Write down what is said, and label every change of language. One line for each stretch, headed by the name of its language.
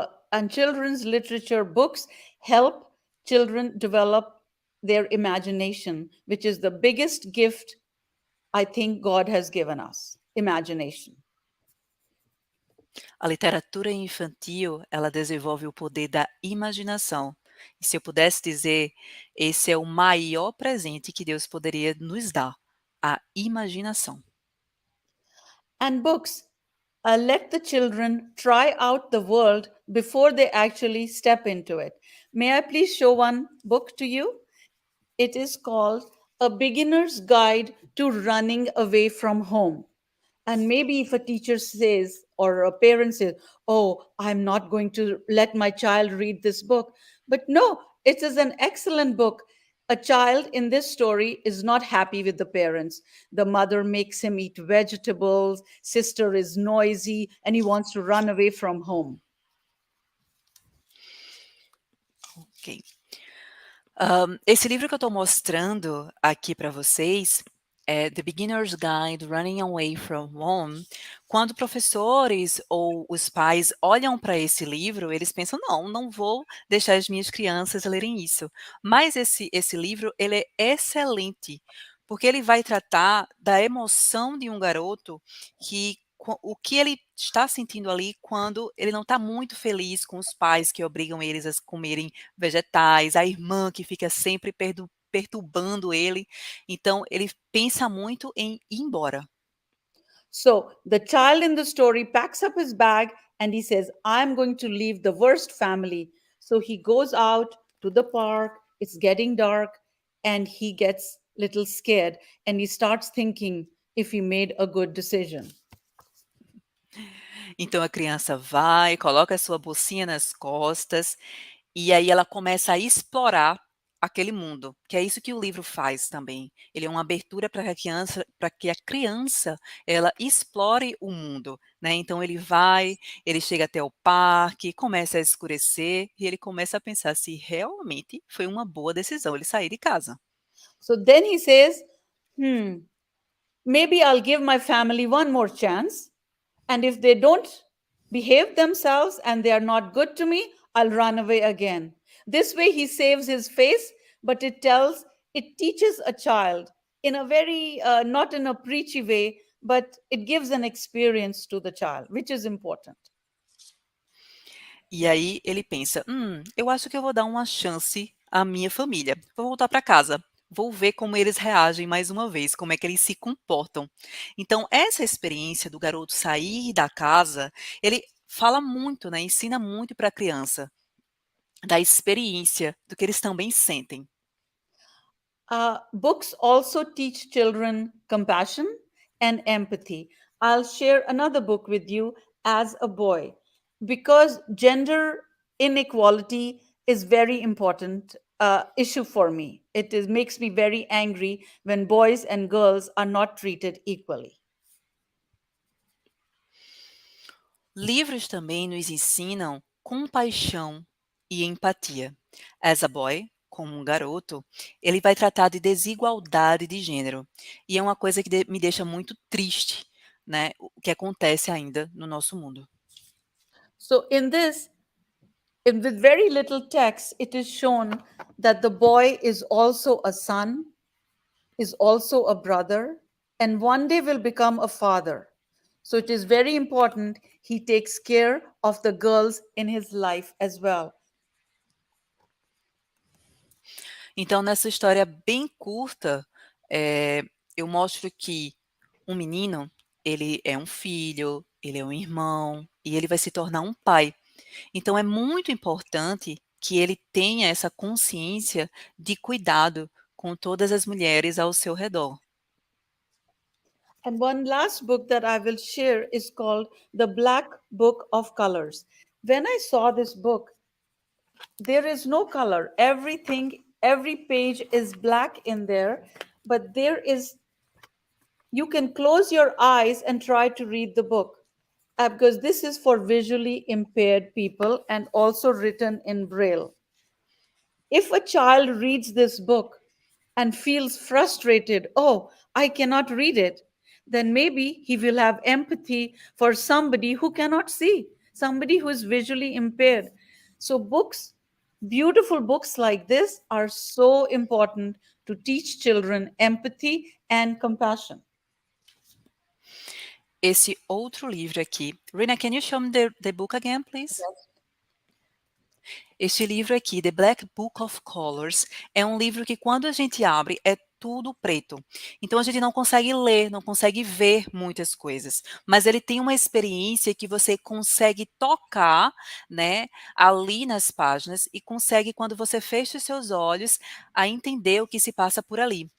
English: And children's literature books help children develop their imagination, which is the biggest gift I think God has given us, imagination.
Portuguese: A literatura infantil, ela desenvolve o poder da imaginação. E se eu pudesse dizer, esse é o maior presente que Deus poderia nos dar, a imaginação.
English: And books let the children try out the world before they actually step into it. May I please show one book to you? It is called A Beginner's Guide to Running Away from Home. And maybe if a teacher says, or a parent says, oh, I'm not going to let my child read this book. But no, it is an excellent book. A child in this story is not happy with the parents. The mother makes him eat vegetables, sister is noisy, and he wants to run away from home. Ok.
Portuguese: Esse livro que eu estou mostrando aqui para vocês é The Beginner's Guide Running Away from Home. Quando professores ou os pais olham para esse livro, eles pensam, não vou deixar as minhas crianças lerem isso. Mas esse livro, ele é excelente, porque ele vai tratar da emoção de um garoto o que ele está sentindo ali quando ele não está muito feliz com os pais que obrigam eles a comerem vegetais, a irmã que fica sempre perturbando ele. Então, ele pensa muito em ir embora.
English: So the child in the story packs up his bag and he says, I'm going to leave the worst family. So he goes out to the park, it's getting dark, and he gets a little scared and he starts thinking if he made a good decision.
Portuguese: Então a criança vai, coloca a sua bolsinha nas costas e aí ela começa a explorar aquele mundo, que é isso que o livro faz também. Ele é uma abertura para que a criança ela explore o mundo, né? Então ele vai, ele chega até o parque, começa a escurecer e ele começa a pensar se realmente foi uma boa decisão ele sair de casa.
English: So then he says, maybe I'll give my family one more chance. And if they don't behave themselves and they are not good to me, I'll run away again. This way he saves his face, but it teaches a child in a very, not in a preachy way, but it gives an experience to the child, which is important.
Portuguese: E aí ele pensa, eu acho que eu vou dar uma chance à minha família. Vou voltar para casa. Vou ver como eles reagem mais uma vez, como é que eles se comportam. Então, essa experiência do garoto sair da casa, ele fala muito, né? Ensina muito para a criança da experiência, do que eles também sentem.
English: Books also teach children compassion and empathy. I'll share another book with you as a boy, because gender inequality is very important issue for me. Makes me very angry when boys and girls are not treated equally.
Portuguese: Livros também nos ensinam compaixão e empatia. As a boy, como um garoto, ele vai tratar de desigualdade de gênero. E é uma coisa que me deixa muito triste, né? O que acontece ainda no nosso mundo.
English: So in this, with very little text, it is shown that the boy is also a son, is also a brother, and one day will become a father. So it is very important he takes care of the girls in his life as well.
Portuguese: Então, nessa história bem curta, eu mostro que um menino, ele é um filho, ele é um irmão e ele vai se tornar um pai. Então, é muito importante que ele tenha essa consciência de cuidado com todas as mulheres ao seu redor.
English: And one last book that I will share is called The Black Book of Colors. When I saw this book, there is no color. Everything, every page is black in there, but you can close your eyes and try to read the book. Because this is for visually impaired people and also written in Braille. If a child reads this book and feels frustrated, oh, I cannot read it, then maybe he will have empathy for somebody who cannot see, somebody who is visually impaired. So books, beautiful books like this are so important to teach children empathy and compassion.
Portuguese: Esse outro livro aqui.
English: Rina, can you show me the book again, please?
Portuguese: Este livro aqui, The Black Book of Colors, é um livro que quando a gente abre é tudo preto. Então a gente não consegue ler, não consegue ver muitas coisas, mas ele tem uma experiência que você consegue tocar, né, ali nas páginas e consegue, quando você fecha os seus olhos, a entender o que se passa por ali.